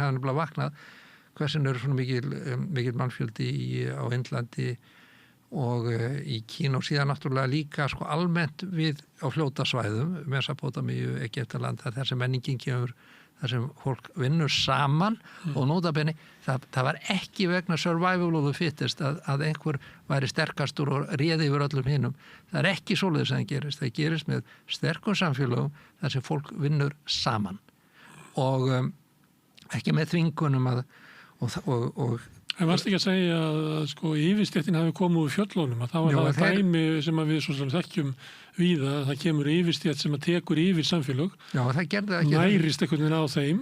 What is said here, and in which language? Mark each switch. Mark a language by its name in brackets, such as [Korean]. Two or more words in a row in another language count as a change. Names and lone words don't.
[Icelandic] hafði nefnilega vaknað hversin eru svona mikil mannfjöldi á Indlandi og í Kína og síðan náttúrulega líka sko almennt við á fljótasvæðum, Mesopótamíu, Egyptaland, þar sem menningin kemur, þar sem fólk vinnur saman og nótabenni, það var ekki vegna [English] survival of the fittest [Icelandic] að einhver væri sterkastur og réði yfir öllum hinum. Það er ekki svoleiðis að það gerist með sterkum samfélögum þar sem fólk vinnur saman og ekki með þvingunum og En varst ekki að segja að sko yfirstéttin hafi komið úr fjöllunum, að það var það dæmi sem að við svo sem þekkjum víða, að það kemur yfirstétt sem að tekur yfir samfélög, nærist einhvern veginn á þeim.